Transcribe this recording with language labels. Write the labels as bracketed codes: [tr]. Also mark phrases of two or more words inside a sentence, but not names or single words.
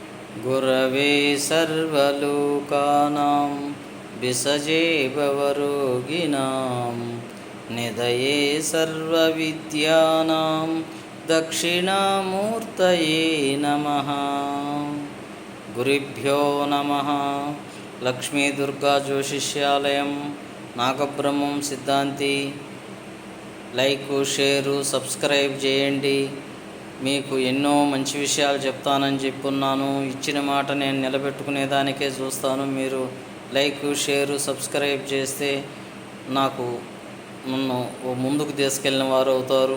[sa] गुरवे सर्वलोकानां विसजे भवरोगिणां निधये सर्वविद्यानां दक्षिणामूर्तये नमः। गुरुभ्यो नमः। [te] लक्ष्मी दुर्गा ज्योतिष्यालయం నాగబ్రహ్మం సిద్ధాంతి. లైక్, షేరు, సబ్స్క్రైబ్ చేయండి. మీకు ఎన్నో మంచి విషయాలు చెప్తానని చెప్పున్నాను. ఇచ్చిన మాట నేను నిలబెట్టుకునేదానికే చూస్తాను. మీరు లైక్, షేరు, సబ్స్క్రైబ్ చేస్తే నాకు నన్ను ముందుకు తీసుకెళ్ళిన వారు అవుతారు.